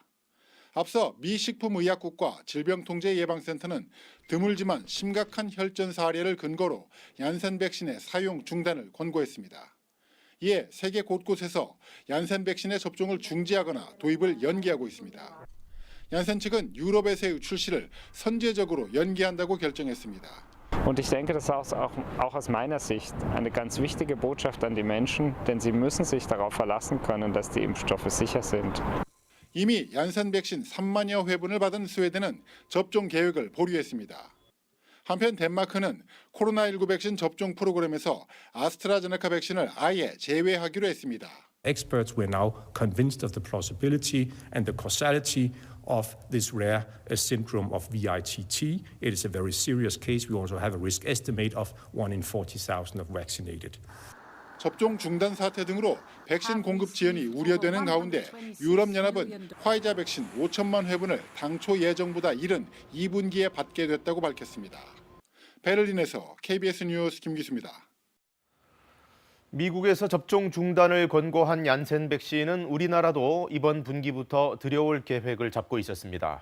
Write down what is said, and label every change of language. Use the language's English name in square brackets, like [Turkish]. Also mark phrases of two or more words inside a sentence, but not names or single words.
[Korean] 앞서 미 식품의약국과 질병통제예방센터는 드물지만 심각한 혈전 사례를 근거로 얀센 백신의 사용 중단을 권고했습니다. 이에 세계 곳곳에서 얀센 백신의 접종을 중지하거나 도입을 연기하고 있습니다. 얀센 측은 유럽에서의 출시를 선제적으로 연기한다고 결정했습니다. [German] Und ich denke, das ist auch aus meiner Sicht eine ganz wichtige Botschaft an die Menschen, denn sie müssen sich darauf verlassen können, dass die Impfstoffe sicher sind. [Korean] 이미 얀센 백신 3만여 회분을 받은 스웨덴은 접종 계획을 보류했습니다. 한편 덴마크는 코로나19 백신 접종 프로그램에서 아스트라제네카 백신을 아예 제외하기로 했습니다. [English] Experts were now convinced of the plausibility and the causality of this rare syndrome of VITT. It is a very serious case. We also have a risk estimate of 1 in 40,000 of vaccinated. [Korean] 접종 중단 사태 등으로 백신 공급 지연이 우려되는 가운데 유럽연합은 화이자 백신 5천만 회분을 당초 예정보다 이른 2분기에 받게 됐다고 밝혔습니다. 베를린에서 KBS 뉴스 김기수입니다. 미국에서 접종 중단을 권고한 얀센 백신은 우리나라도 이번 분기부터 들여올 계획을 잡고 있었습니다.